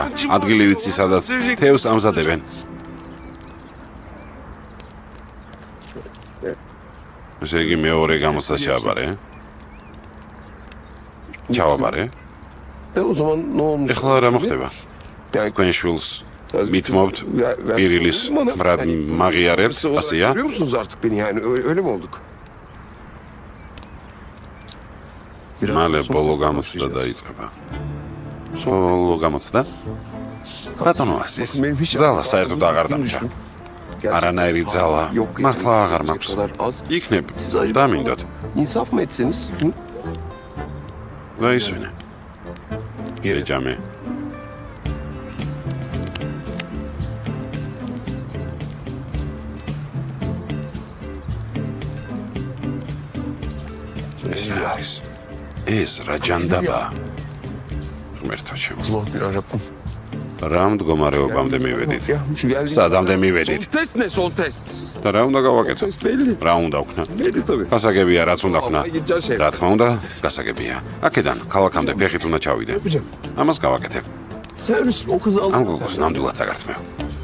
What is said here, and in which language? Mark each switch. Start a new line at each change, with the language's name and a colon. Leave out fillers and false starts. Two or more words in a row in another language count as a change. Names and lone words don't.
Georgian: ადგილი ვიცი სადაც თევზს ამზადებენ. ესე იგი მეორე გამოცა ჩააბარე? ჩავაბარე? ეხლა რა მოხდება? თქვენ შვილს მითმობთ პირილის მრად მაღიარებთ, ასეა?
Turkish: Görüyor musunuz artık beni yani? Öyle mi olduk?
Georgian: მალე ბოლო გამოცდა დაიწყება. ბოლო გამოცდა? ბატონო აზიზ, ძალა საერთოდ აღარ დამჭა. არანაირი ძალა მართლა აღარ მაქვს. იქნებ დამინდოთ.
Turkish: İnsaf mı etseniz?
Georgian: დაისვენე. ეჯამე. ეს რა ჯანდაბა? ღმერთო ჩემო.
Turkish: Allah'ım yarabbim.
Georgian: რა მდგომარეობამდე მივედით? სადამდე მივედით?
Turkish: Son test ne son test?
Georgian: და რა უნდა გავაკეთო?
Turkish: Test belli.
Georgian: რა უნდა ვქნა?
Turkish: Belli tabii.
Georgian: გასაგებია რაც უნდა ვქნა.
Turkish: Gideceğiz şey.
Georgian: რა თქმა უნდა, გასაგებია. აქედან ქალაქამდე ფეხით უნდა ჩავიდე.
Turkish: Yapacağım.
Georgian: ამას გავაკეთებ.
Turkish: Terörist o kızı ამ aldı.
Georgian: გოგოს ნამდვილად წაგართმევ.